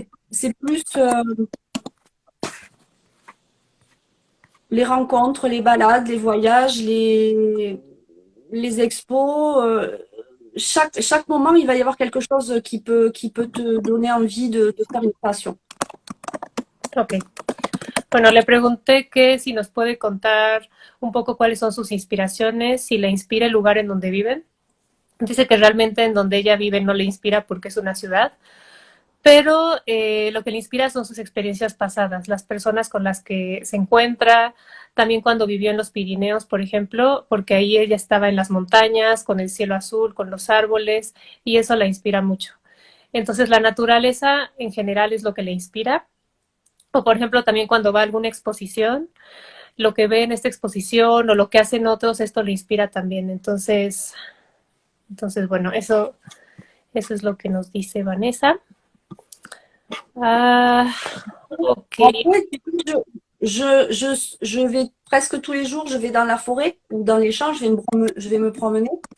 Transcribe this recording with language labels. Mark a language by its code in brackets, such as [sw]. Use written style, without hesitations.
[fr] C'est plus les rencontres, les balades, les voyages, les expos. Chaque moment, il va y avoir quelque chose qui peut te donner envie de faire une création. Ok. [es] Bueno, le pregunté que si nos puede contar un poco cuáles son sus inspiraciones, si le inspira el lugar en donde viven. Dice que realmente en donde ella vive no le inspira porque es una ciudad, pero lo que le inspira son sus experiencias pasadas, las personas con las que se encuentra, también cuando vivió en los Pirineos, por ejemplo, porque ahí ella estaba en las montañas, con el cielo azul, con los árboles, y eso la inspira mucho. Entonces, la naturaleza en general es lo que le inspira. O, por ejemplo, también cuando va a alguna exposición, lo que ve en esta exposición o lo que hacen otros, esto le inspira también. Entonces bueno, eso es lo que nos dice Vanessa. Ok. [fr] Après, je vais presque tous les jours, je vais dans la forêt ou dans les champs, je vais me promener.